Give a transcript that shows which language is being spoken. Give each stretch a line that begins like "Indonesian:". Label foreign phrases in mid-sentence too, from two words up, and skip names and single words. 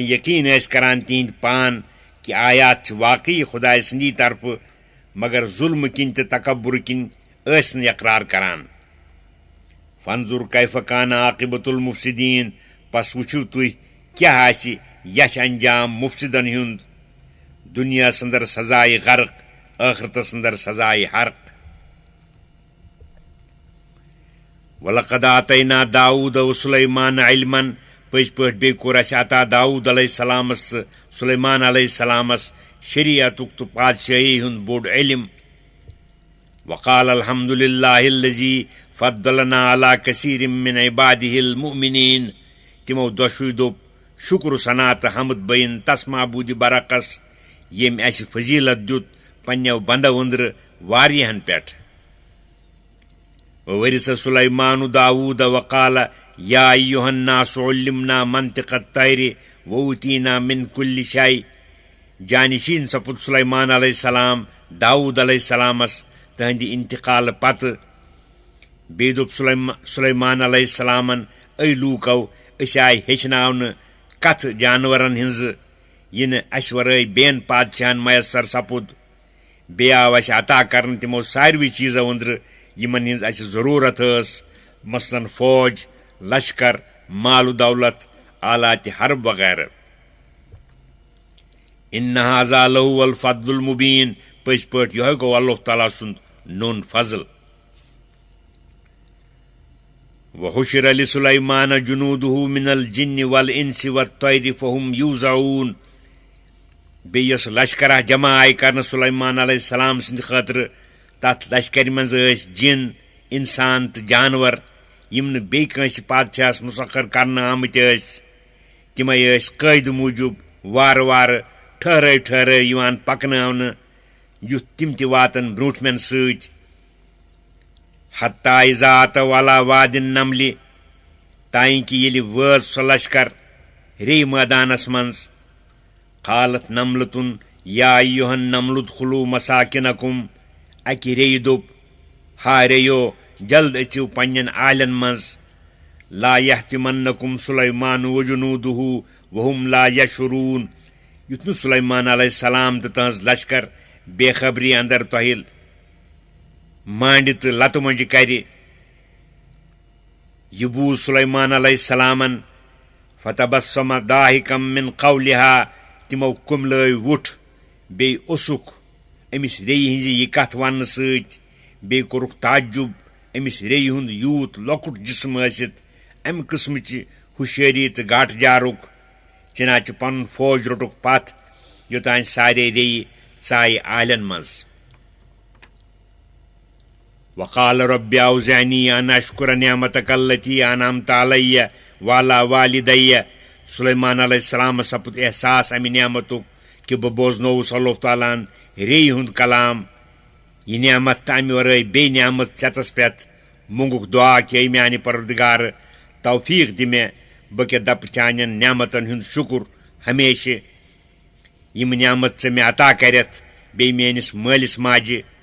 Kashmiri: یقیٖن ٲسۍ کران تِہنٛدۍ پان کہِ آیات چھِ واقعی خۄداے سٕنٛدی طرفہٕ مگر ظُلمہٕ کِنۍ تہٕ تکبُر کِنۍ ٲسۍ نہٕ اقرار کران
Arabic: فانظر کیف کان عاقبۃ المفسدین
Kashmiri: پس وٕچھِو تُہۍ کیٛاہ آسہِ یچھ انجام مفسدن ہُنٛد دُنیاہس انٛدر سزایہِ غرق ٲخرتس انٛدر سزایہِ حرق
Arabic: ولقد آتینا داوٗد و سلیمان علمن
Kashmiri: پٔزۍ پٲٹھۍ بیٚیہِ کوٚر اَسہِ عطا داوٗد علیہ السلامس تہٕ سلیمان علیہ السلامس شریعتُک تہٕ پادشٲہی ہُنٛد بوٚڑ علم
Arabic: وقال الحمد للہ الذی فضلنا علی کثیر من عبادہ المؤمنین
Kashmiri: تِمو دۄشوٕے دوٚپ شُکر ثنا تہٕ حمد بٔیِن تس معبوٗدِ برعکس ییٚمۍ اَسہِ فضیٖلت دیُت پننیو بنٛدو أنٛدرٕ واریاہن پٮ۪ٹھ
Arabic: وورث سلیمان داوٗد وقال یا ایُّہا الناس علمنا منطق الطیر وأوتینا من کُلہِ شے
Kashmiri: جانشیٖن سپُد سلیمان علیہ السلام داوٗد علیہ السلامس تہنٛدِ انتقالہٕ پتہٕ بیٚیہِ دوٚپ سلیمان علیہ السلامن اے لوٗکو أسۍ آیہِ ہیٚچھناونہٕ کتھٕ جانورن ہِنٛزٕ یِنہٕ اسہِ ورٲے بیٚین پادشاہن میسر سپُد بیٚیہِ آو اسہِ عطا کرنہٕ تِمو ساروٕے چیٖزو أنٛدرٕ یِمن ہِنٛز اسہِ ضروٗرت ٲس مثلاً فوج لشکر مال و دولت آلاتِ حرب وغیرہ
Arabic: ان ھذا لہو الفضل المبیٖن
Kashmiri: پٔزۍ پٲٹھۍ یِہوے گوٚو اللہ تعالیٰ سُنٛد نوٚن فضل
Arabic: وحشر لسلیمان جنوٗدہ من الجن والانس والطیر فہم یوزعون
Kashmiri: بیٚیہِ یۄس لشکرا جمع آیہِ کرنہٕ سلیمان علیہ السلام سٕنٛدِ خٲطرٕ تتھ لشکرِ منٛز ٲسۍ جِن انسان تہٕ جانور یِم نہٕ بیٚیہِ کٲنٛسہِ پادشاہس مُسخر کرنہٕ آمٕتۍ ٲسۍ تِمے ٲسۍ قٲیدٕ موٗجوٗب وارٕ وارٕ ٹھہرٲے ٹھہرٲے یِوان پکناونہٕ یُتھ تِم تہِ واتن برٛونٛٹھمٮ۪ن سۭتۍ
Arabic: حتیٰ اذا اتوا علی وادِ النملِ
Kashmiri: تانۍ کہِ ییٚلہِ وٲژ سۄ لشکر ریٚیہِ مٲدانس منٛز
Arabic: قالت نملتن یا ایُّہا النمل ادخلوا مساکِنکم
Kashmiri: اکہِ ریٚیہِ دوٚپ ہا ریٚیو جلد أژِو پننٮ۪ن آلٮ۪ن منٛز
Arabic: لا یحتمنکم سلیمان وجنوٗدہ وہم لا یشعرون
Kashmiri: یُتھ نہٕ سلیمان علیہ السلام تہٕ تہنٛز لشکر بے خبری اندر تۄہہِ مانڈِ تہٕ لتہٕ مۄنجہِ کرِ یہ بوٗز سلیمان علیہ السلامن
Arabic: فتبسم ضاحکم من قولها
Kashmiri: تِمو کُملٲے وُٹھ بیٚیہِ اوسُکھ أمِس ریٚیہِ ہِنٛزِ یہِ کتھ وننہٕ سۭتۍ بیٚیہِ کوٚرُکھ تعجب أمِس ریٚیہِ ہُنٛد یوٗت لۄکُٹ جسم ٲسِتھ امہِ قٕسمٕچہِ ہوشیٲری تہٕ گاٹہٕ جارُک چنانچہ پنُن فوج روٚٹُکھ پتھ یوٚتانۍ سارے ریٚیہِ ژایہِ آلٮ۪ن منٛز
Arabic: وقال رب اوزعنی ان اشکر نعمتک التی انعمت علی وعلی والدی سلیمان علیہ السلام سپُد
Kashmiri: احساس امہِ نعمتُک کہ بہٕ بوزنووُس اللہ تعالیٰ ہن ریٚیہِ ہُنٛد کلام یہ نعمت تہٕ امہِ ورٲے بیٚیہِ نعمت ژےٚ پٮ۪تھ مونٛگُکھ دعا کہ اے میانہِ پروردگار توفیق دِ مےٚ بہٕ کیٛاہ دپہٕ چانٮ۪ن نعمتن ہُنٛد شُکر ہمیشہِ یِم نعمت ژےٚ مےٚ عطا کرٮ۪تھ بیٚیہِ میٲنِس مٲلِس ماجہِ